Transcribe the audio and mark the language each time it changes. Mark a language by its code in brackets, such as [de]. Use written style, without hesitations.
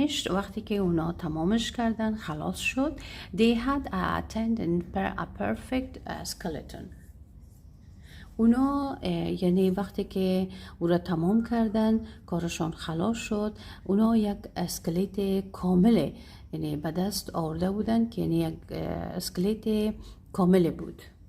[fa] وقتی که اونا تمامش کردن خلاص شد. [en] They had attained a perfect skeleton. [fa] اونا یعنی وقتی که او را تمام کردن کارشان خلاص شد اونا یک اسکلت کامل یعنی به دست آورده بودن که یعنی یک اسکلت کامل بود.